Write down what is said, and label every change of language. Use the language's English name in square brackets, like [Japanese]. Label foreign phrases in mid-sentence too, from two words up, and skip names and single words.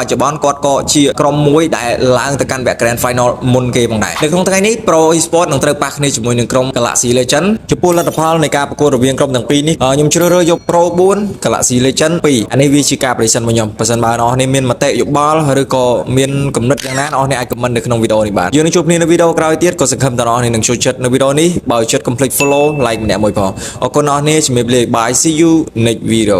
[Khmer] ច្ចុប្បន្នគាត់ក៏ជាក្រុមមួយដែលឡើងទៅកាន់វគ្គ Grand Final មុនគេផងដែរនៅក្នុងថ្ងៃនេះ Pro Esports នឹងត្រូវប៉ះគ្នាជាមួយនឹងក្រុម Galaxy Legend ចំពោះលទ្ធផលនៃការប្រកួតរវាងក្រុមទាំងពីរនេះខ្ញុំជ្រើសរើសយក Pro 4 Galaxy Legend 2អានេះវាជាការ prediction របស់ខ្ញុំបើសិនបើអ្នកនរមានមតិយោបល់ឬក៏មានគំនិតយ៉ាងណាអ្នកនរអាច comment នៅក្នុងវីដេអូនេះបាទយើងនឹងជួបគ្នានៅវីដេអូក្រោយទៀតក៏សង្ឃឹមថាអ្នកនរនឹងចូលចិត្តនៅវីដេអូនេះបើចូលចិត្ត [English] complete follow like [Khmer] ម្នាក់មួយផងអរគុណអ្នកនរជំរាបលា [English] bye see you next video